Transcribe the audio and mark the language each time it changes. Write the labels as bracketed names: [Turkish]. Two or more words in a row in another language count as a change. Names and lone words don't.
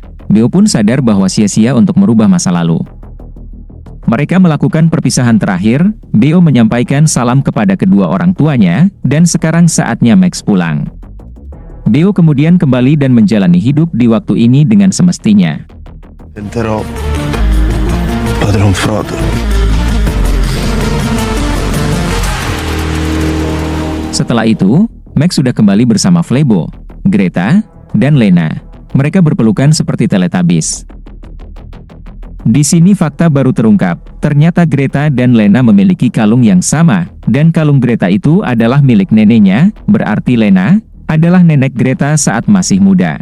[Indonesian] Beo pun sadar bahwa sia-sia untuk merubah masa lalu. Mereka melakukan perpisahan terakhir, Beo menyampaikan salam kepada kedua orang tuanya, dan sekarang saatnya Max pulang. Beo kemudian kembali dan menjalani hidup di waktu ini dengan semestinya. [Italian] Diventerò padron Frodo. [Indonesian] Setelah itu, Max sudah kembali bersama Flebo, Greta, dan Lena. Mereka berpelukan seperti Teletubbies. Di sini fakta baru terungkap, ternyata Greta dan Lena memiliki kalung yang sama, dan kalung Greta itu adalah milik neneknya, berarti Lena adalah nenek Greta saat masih muda.